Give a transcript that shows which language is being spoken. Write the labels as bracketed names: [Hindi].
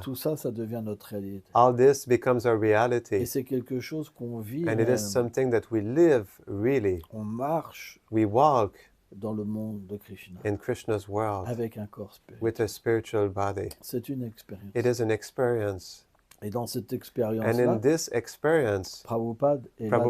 [French] Tout ça, ça devient notre réalité. [English] All this becomes our [French] Et [English] reality. [French] c'est quelque chose qu'on vit [English] And it is [French] réellement. [English] something that we live really. [French] On marche [English] We walk [French] dans le monde de Krishna [English] in Krishna's world [French] avec un corps spirituel. [English] with a spiritual body. [French] C'est une expérience. [English] It is an experience. [French] Et dans cette [English] And [French] expérience-là, [English] in this experience, [French] Prabhupada est là dans sa